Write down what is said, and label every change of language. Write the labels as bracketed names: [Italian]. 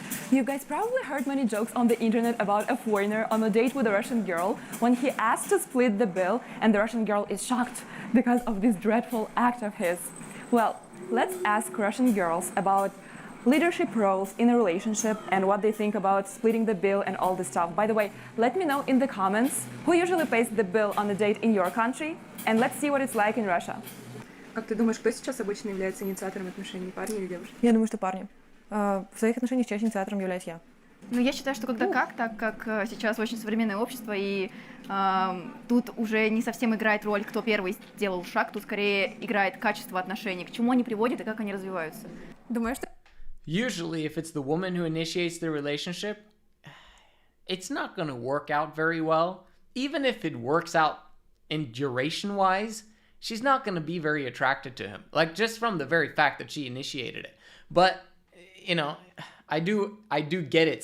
[English] You guys probably heard many jokes on the internet about a foreigner on a date with a Russian girl when he asked to split the bill and the Russian girl is shocked because of this dreadful act of his. Well, let's ask Russian girls about leadership roles in a relationship and what they think about splitting the bill and all this stuff. By the way, let me know in the comments who usually pays the bill on a date in your country, and let's see what it's like in Russia. [Russian] Как ты думаешь, кто сейчас обычно является инициатором отношений, парни или девушки? Я думаю, что парни. В своих отношениях чаще инициатором являюсь я. Ну, я считаю, что когда как, так как сейчас очень современное общество, и тут уже не совсем играет роль, кто первый сделал шаг, тут скорее играет качество отношений, к чему они приводят и как они развиваются. Думаю, что... [English] Usually, if it's the woman who initiates the relationship, it's not going to work out very well. Even if it works out in duration-wise, she's not going to be very attracted to him. Like, just from the very fact that she initiated it. But, I do get it.